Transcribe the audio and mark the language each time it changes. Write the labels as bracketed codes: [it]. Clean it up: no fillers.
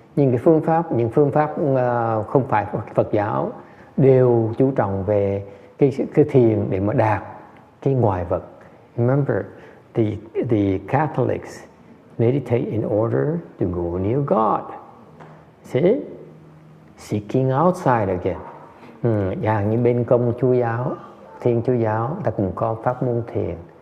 [vi] Những phương pháp không phải Phật giáo đều chú trọng về cái thiền để mà đạt cái ngoại vật. [en] Remember, the Catholics meditate in order to go near God. See? Seeking outside again. [vi] Như bên Công Chúa giáo, Thiên Chúa giáo, ta cũng có pháp môn thiền.